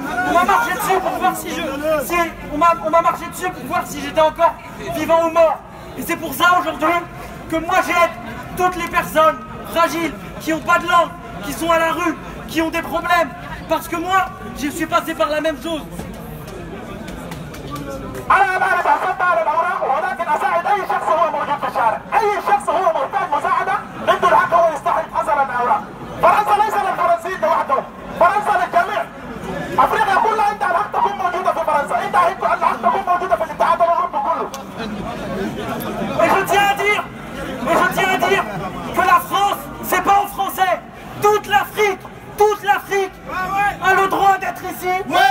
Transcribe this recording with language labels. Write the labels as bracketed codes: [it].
[fr] On m'a marché dessus, pour voir si on m'a marché dessus pour voir si j'étais encore vivant ou mort. Et c'est pour ça aujourd'hui que moi j'aide toutes les personnes fragiles qui n'ont pas de langue, qui sont à la rue, qui ont des problèmes. Parce que moi, je suis passé par la même chose. [ar] أنا بعرف أصدق الأوراق ولكن أساعد أي شخص هو موجود في الشارع، أي شخص هو محتاج مساعدة عنده الحق هو يستحق حصل الأوراق. فرنسا ليس للفرنسيين لوحدهم، فرنسا للجميع. أفريقيا كلها أنت الحق تكون موجودة في فرنسا، أنت الحق تكون موجودة في الاتحاد الأوروبي كله. [fr] Et je tiens à dire que la France, c'est pas aux Français. Toute l'Afrique a le droit d'être ici.